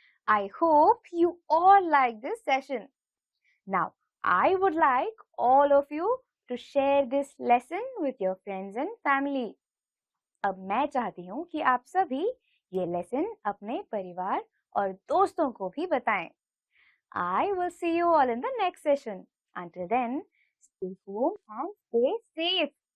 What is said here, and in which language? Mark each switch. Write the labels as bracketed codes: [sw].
[en] I hope you all like this session. Now, I would like all of you to share this lesson with your friends and family. [hi] अब मैं चाहती हूँ कि आप सभी ये लेसन अपने परिवार और दोस्तों को भी बताएं. [en] I will see you all in the next session. Until then, stay home and stay safe.